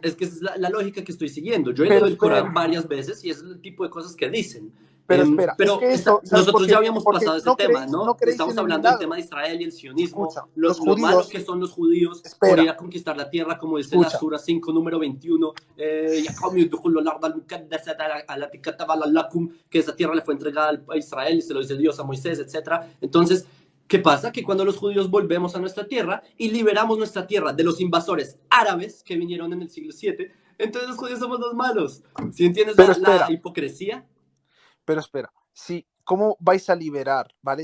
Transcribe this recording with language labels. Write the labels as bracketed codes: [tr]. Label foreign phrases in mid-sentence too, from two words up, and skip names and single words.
[es] es que esa es la lógica que estoy siguiendo. Yo he pero leído el espera, Corán varias veces y es el tipo de cosas que dicen. pero espera, es Pero que eso, ¿sabes por nosotros ya qué? habíamos Porque pasado ese tema, no ¿no? creéis Estamos en el hablando del tema milagro. de Israel y el sionismo, Escucha, los lo malo judíos, que son los judíos por ir espera, a conquistar la tierra, como dice la escucha, Sura 5, número 21, [ar] "يا قوم ادخلوا الأرض المقدسة التي كتب لكم", [es] que esa tierra le fue entregada a Israel y se lo dice Dios a Moisés, etcétera. Entonces, ¿qué pasa? Que cuando los judíos volvemos a nuestra tierra y liberamos nuestra tierra de los invasores árabes que vinieron en el siglo VII, entonces los judíos somos los malos. ¿Sí entiendes pero la espera, hipocresía? pero espera, si, ¿cómo vais a liberar, ¿vale?